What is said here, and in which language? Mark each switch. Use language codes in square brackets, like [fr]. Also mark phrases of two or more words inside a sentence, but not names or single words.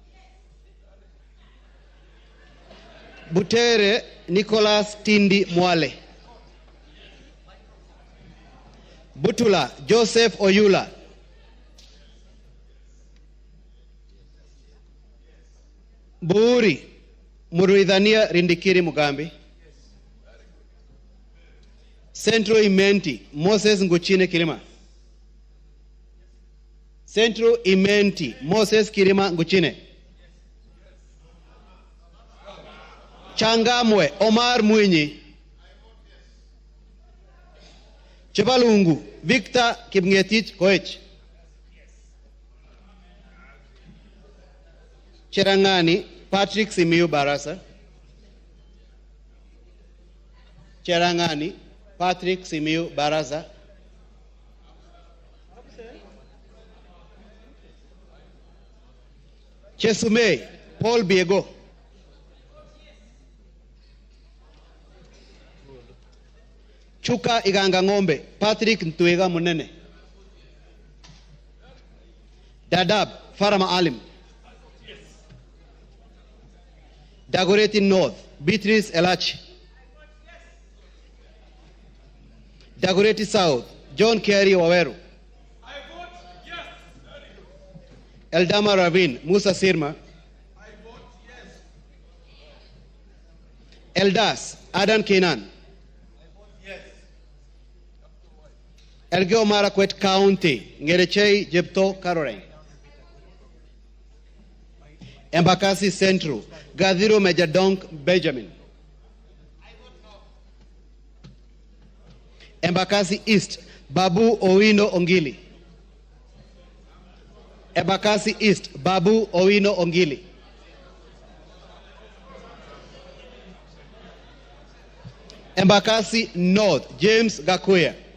[en] Butere Nicholas Tindi Mwale, Butula Joseph Oyula, Buuri Muruidhania Rindikiri Mugambi, Central Imenti, Moses Nguchine Kirima. Central Imenti, Moses Kirima Nguchine. Changamwe, Omar Mwinyi. Chepalungu, Victor Kipngetich Koech. Cherangani, Patrick Simiyu Barasa. Cherangani, Patrick Simiyu Barasa. Chesume, Paul Biego. Chuka Iganga Ngombe, Patrick Ntwega Munene. Dadab, Farama Alim. Dagoretti North, Beatrice Elachi. Dagoretti South, John Kerry Waweru. Eldama Ravine, Musa Sirma. Eldas, Adan Kenan. Elgeo Marakwet County, Ngerechei Jepto Caroline. Embakasi Central, Gadhiro Majadonk Benjamin. Embakasi East, Babu Owino Ongili. Embakasi East, Babu Owino Ongili. Embakasi North, James Gakuya.